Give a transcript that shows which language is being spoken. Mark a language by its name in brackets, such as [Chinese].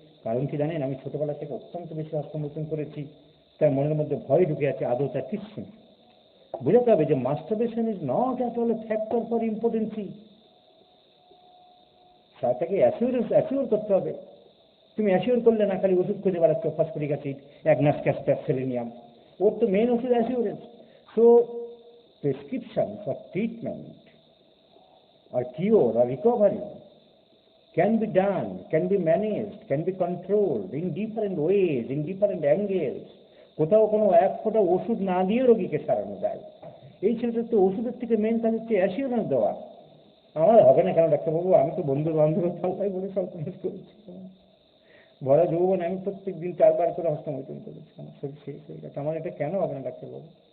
[Bangla] কারণ কি জানেন, আমি ছোটবেলা থেকে অত্যন্ত বেশি হস্তমোচন করেছি, তার মনের মধ্যে ভয় ঢুকে আছে, আদৌ তার কিচ্ছু না। বোঝাতে হবে যে [English] Masturbation is not at all a factor for importancy. [Bangla] তাকে অ্যাসিওর করতে হবে। তুমি অ্যাসিওর করলে না, খালি ওষুধ খুঁজে বেড়াচ্ছ, phosphoric acid, agnus castor, selenium, ওর তো মেন ওষুধ assurance. [English] So prescription for treatment or cure or recovery can be done, can be managed, can be controlled in different ways, in different angles. [Bangla] কোথাও কোনো এক ফোঁটা ওষুধ না দিয়ে রোগীকে সারানো যায়। এই ছেলেটার তো ওষুধের থেকে মেন কাজ হচ্ছে অ্যাসিওরেন্স দেওয়া। আমার হবে না কেন ডাক্তারবাবু, আমি তো বন্ধু বান্ধবের পাল্লায় বলে সব কাজ করেছি, ভরা যৌবন আমি প্রত্যেক দিন 4 বার করে হস্তমোচন করেছি, আমার শরীর শেষ হয়ে গেছে, আমার এটা কেন হবে না ডাক্তারবাবু?